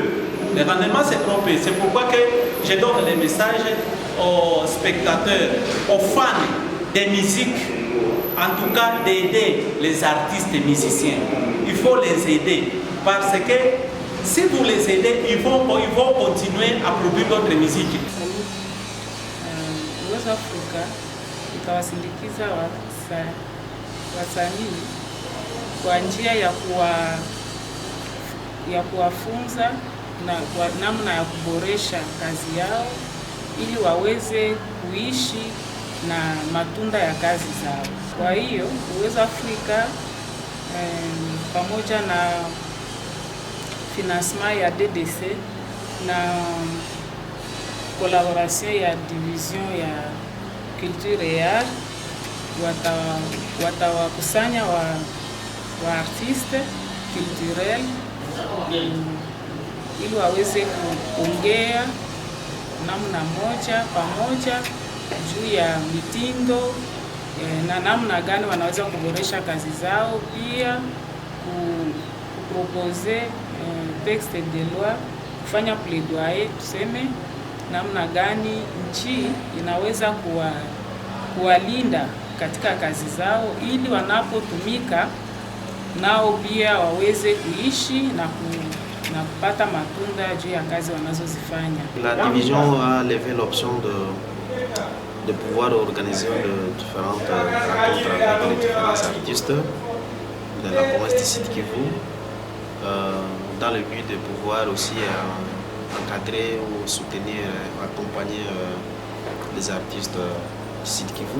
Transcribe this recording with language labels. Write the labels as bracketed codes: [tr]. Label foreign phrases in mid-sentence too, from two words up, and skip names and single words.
[fr] Le rendement c'est trop peu. C'est pourquoi que je donne les messages aux spectateurs, aux fans des musiques, en tout cas d'aider les artistes et musiciens. Il faut les aider parce que si vous les aidez, ils vont continuer à produire d'autres musiques. [sw] Uwezo Afrika ikawasindikiza wasanii kwa njia ya kuwafunza na kwa namna ya kuboresha kazi yao ili waweze kuishi na matunda ya kazi zao. Kwa hiyo Uwezo Afrika pamoja na financement ya DDC na collaboration ya division ya [fr] culture et art [sw] watawakusanya wa [fr] artiste culturel [sw] ili waweze kuongea namna moja pamoja juu ya mitindo na namna gani wanaweza kuboresha kazi zao, pia kupropose [fr] texte de loi, [sw] kufanya plaidoyer, tuseme namna gani nchi inaweza kuwalinda katika kazi zao ili wanapotumika nao pia waweze kuishi na na kupata matunda juu ya kazi wanazozifanya. [fr] La division a levé l'option de pouvoir organiser de différentes rencontres avec les différents artistes de la province du Sud Kivu dans le but de pouvoir aussi encadrer ou soutenir, accompagner les artistes du Sud Kivu.